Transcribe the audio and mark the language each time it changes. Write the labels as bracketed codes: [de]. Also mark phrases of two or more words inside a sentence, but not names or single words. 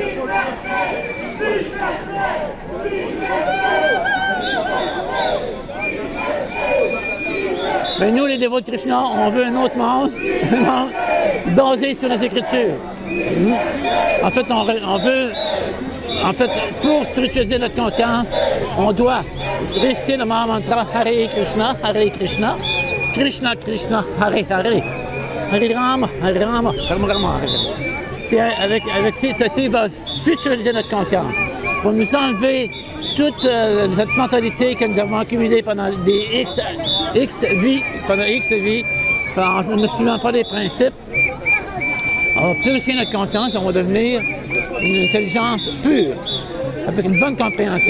[fr] Mais nous, les dévots de Krishna, on veut un autre monde, basé sur les Écritures. En fait, on veut... En fait, pour spiritualiser notre conscience, on doit réciter le mantra Hare Krishna, Krishna Krishna, Hare Hare, Hare Rama, Rama Rama. Ceci va spiritualiser notre conscience, pour nous enlever toute cette mentalité que nous avons accumulée pendant des X vies, en ne suivant pas les principes. On va purifier notre conscience, on va devenir une intelligence pure, avec une bonne compréhension.